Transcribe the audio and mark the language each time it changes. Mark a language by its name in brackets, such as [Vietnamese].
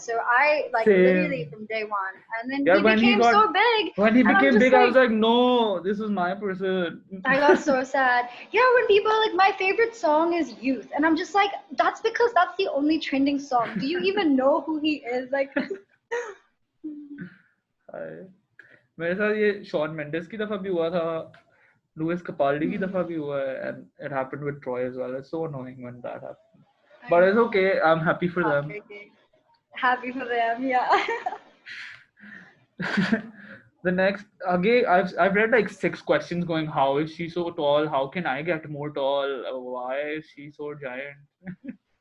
[English] So I like literally from day one. And then he became so big. When he became big, I was like, no, this is my person. I got so sad. Yeah, when people are like, my favorite song is Youth. And I'm just like, that's because that's the only trending song. Do you even know who he is? Like, [Hindi] मेरे साथ ये Shawn Mendes की दफा भी हुआ था, Louis कैपाल्डी की दफा भी हुआ है, [English] and it happened with Troy as well. It's so annoying when that happens, but it's okay. I'm happy for them. Happy for them, yeah. The next, again, I've read like 6 questions going, how is she so tall? How can I get more tall? Why is she so giant?